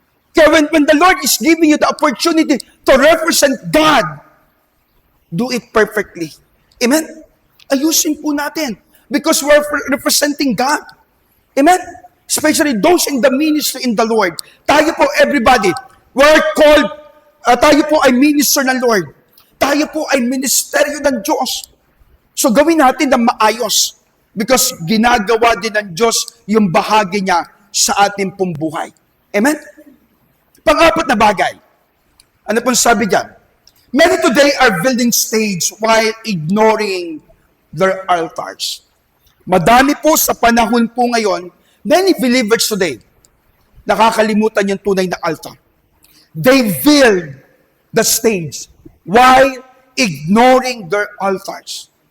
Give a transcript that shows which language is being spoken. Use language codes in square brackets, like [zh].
[tl] Kaya [en] when the Lord is giving you the opportunity to represent God, do it perfectly. Amen? [tl] Ayusin po natin [en] because we're representing God. Amen? Especially those in the ministry in the Lord. [tl] Tayo po, [en] everybody, we're called, [tl] tayo po ay minister ng Lord. Tayo po ay ministeryo ng Diyos. So gawin natin ng maayos because ginagawa din ng Diyos yung bahagi niya sa ating pong buhay. Amen? Pang-apat na bagay. Ano pong sabi dyan? [en] Many today are building stage while ignoring their altars. [tl] Madami po sa panahon po ngayon, [en] many believers today, [tl] nakakalimutan yung tunay na altar. [en] They build the stage while ignoring their altars.